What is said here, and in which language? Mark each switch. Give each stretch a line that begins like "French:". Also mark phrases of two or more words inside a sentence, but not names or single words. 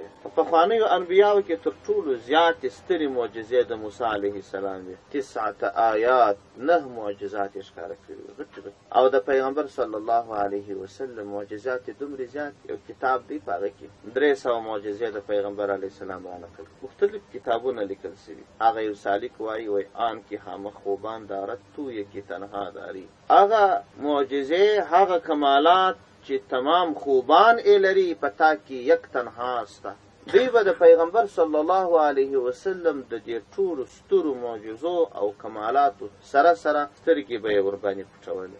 Pashto: په پخوانیو انبیاو کې تر ټولو زیاتې سترې معجزې د موسی
Arabic: علیه السلام
Pashto: وې، 9 آیات 9 معجزات یې ښکاره کړي وې. او د پیغمبر
Arabic: صلی الله علیه وسلم
Pashto: معجزات دومره زیات یو کتاب دی په هغه کې 300 معجزې د پیغمبر
Arabic: علیه السلام
Pashto: را نقل مختلف کتابونه لیکل شوي. هغه یو سالک وایي
Persian: آن کې خامخ خوبان دارد تو یکی تنها داری.
Pashto: هغه معجزې هغه کمالات چې تمام خوبان یې لري پتا کې
Persian: یک تنها استه.
Pashto: دوی به د پیغمبر
Arabic: صلی الله علیه وسلم
Pashto: د دې ټولو سترو معجزو او کمالاتو سره سترګې به یې ورباندې پټولې.